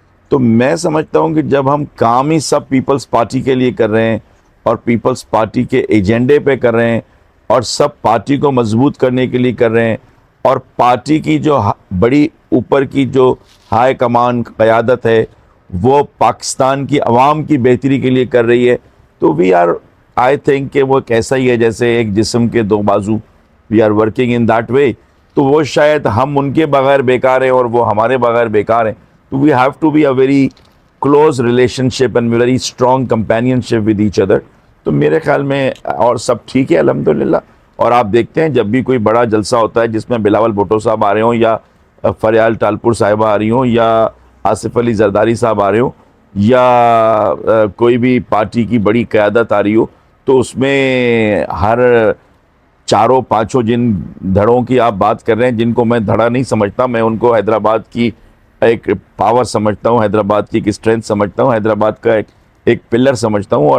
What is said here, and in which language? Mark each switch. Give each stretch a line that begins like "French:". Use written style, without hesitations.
Urdu: تو میں سمجھتا ہوں کہ جب ہم کام ہی سب پیپلز پارٹی کے لیے کر رہے ہیں اور پیپلز پارٹی کے ایجنڈے پہ کر رہے ہیں اور سب پارٹی کو مضبوط کرنے کے لیے کر رہے ہیں، اور پارٹی کی جو بڑی اوپر کی جو ہائی کمان قیادت ہے وہ پاکستان کی عوام کی بہتری کے لیے کر رہی ہے، تو
English: we are I think
Urdu: کہ وہ کیسا ہی ہے جیسے ایک جسم کے دو بازو.
English: We are working in that way.
Urdu: تو وہ شاید ہم ان کے بغیر بیکار ہیں اور وہ ہمارے بغیر بیکار ہیں.
English: تو we have to be a very close relationship and very strong companionship with each other.
Urdu: تو میرے خیال میں اور سب ٹھیک ہے الحمدللہ. اور آپ دیکھتے ہیں جب بھی کوئی بڑا جلسہ ہوتا ہے جس میں بلاول بھٹو صاحب آ رہے ہوں، یا فریال ٹالپور صاحبہ آ رہی ہوں، یا آصف علی زرداری صاحب آ رہے ہوں، یا کوئی بھی پارٹی کی بڑی قیادت آ رہی ہو، تو اس میں ہر چاروں پانچوں جن دھڑوں کی آپ بات کر رہے ہیں، جن کو میں دھڑا نہیں سمجھتا، میں ان کو حیدرآباد کی ایک پاور سمجھتا ہوں، حیدرآباد کی ایک اسٹرینتھ سمجھتا ہوں، حیدرآباد کا ایک پلر سمجھتا ہوں.